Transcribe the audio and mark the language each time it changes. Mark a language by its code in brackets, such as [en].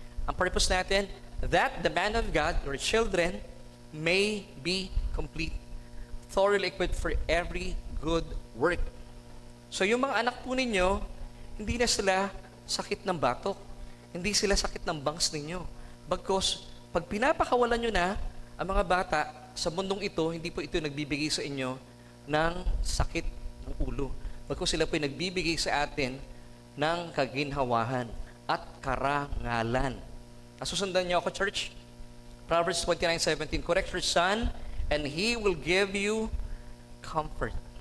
[tl] Ang purpose natin, [en] that the man of God, your children, may be complete, thoroughly equipped for every good work. [tl] So yung mga anak po ninyo, hindi na sila sakit ng batok. Hindi sila sakit ng bangs ninyo. Bagkus, pag pinapakawalan nyo na ang mga bata sa mundong ito, hindi po ito nagbibigay sa inyo ng sakit ng ulo. Bagkus sila po ay nagbibigay sa atin ng kaginhawahan at karangalan. Nasusundan niyo ako, church? [en] Proverbs 29:17, correct your son, and he will give you comfort.